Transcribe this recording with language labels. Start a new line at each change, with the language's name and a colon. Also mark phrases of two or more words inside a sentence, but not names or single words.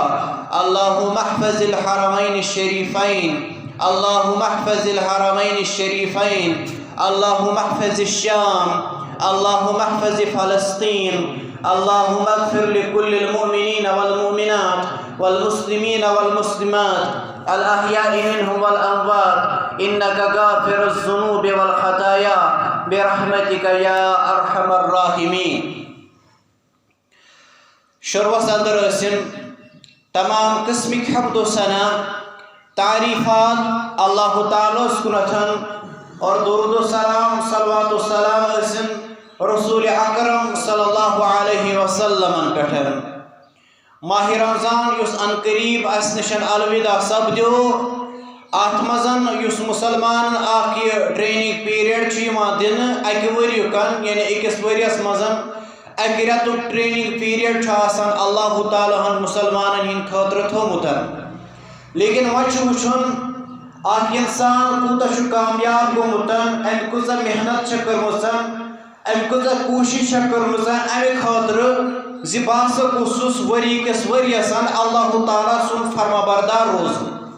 Arabic: اللهم احفظ الحرمين الشريفين اللهم احفظ الحرمين الشريفين اللهم احفظ الشام اللهم احفظ فلسطين. اللهم اغفر لكل المؤمنين والمؤمنات والمسلمين والمسلمات الأحياء منهم والأموات إنك غافر الذنوب والخطايا برحمتك يا أرحم الراحمين.
Kashmiri: شروع اندر ٲسِن تمام قسمک حمد و ثنا تعریفات اللہ تعالیٰ کُنتھن اور درود و سلام صلوات و سلام ٲسِن رسول اکرم
Arabic: صلی اللہ علیہ وسلم
Kashmiri: پٮ۪ٹھ. ماہ رمضان یُس ان قریب اس نشن الوداع سپدیو اتھ مزن یُس مسلمان اکھ یہ
English: training period
Kashmiri: چھُ یِوان دِنہٕ اکہِ ؤریُکن یعنی أکِس ؤریَس مزن اکہِ رٮ۪تُک
English: training period
Kashmiri: چھُ آسان اللہ تعالیٰ ہن مسلمانن ہٕنٛدِ خٲطرٕ تھوٚومُت. لیکن وۄنۍ چھُ وٕچھُن اکھ انسان کوٗتاہ چھُ کامیاب گوٚمُت أمۍ کۭژاہ محنت چھےٚ کٔرمٕژ أمۍ کۭژاہ کوٗشِش چھےٚ کٔرمٕژ اَمہِ خٲطرٕ زِ بہٕ ہسا گوٚژھُس ؤری کِس ؤریَس اللہ تعالیٰ سُنٛد فرمابردار روزُن.